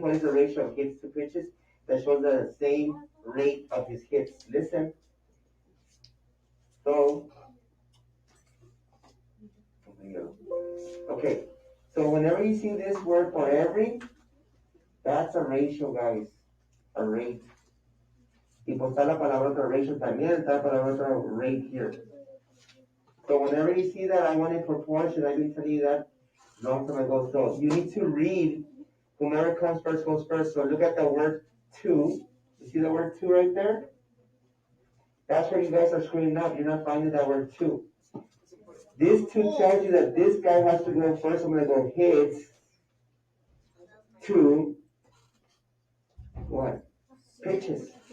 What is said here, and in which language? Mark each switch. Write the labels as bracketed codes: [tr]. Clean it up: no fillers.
[en] What is the ratio of hits to pitches that shows the same rate of his hits? Listen. So, okay. So whenever you see this word for every, that's a ratio, guys. A rate. [es] Y pues está la palabra otra ratio también, está la palabra otra rate [en] here. So whenever you see that, I want a proportion. I've been telling you that long time ago. So you need to read whomever comes first goes first. So look at the word 2. You see the word 2 right there? That's where you guys are screwing up. You're not finding that word 2. This 2 tells you that this guy has to go first. I'm going to go hits 2 what? Pitches.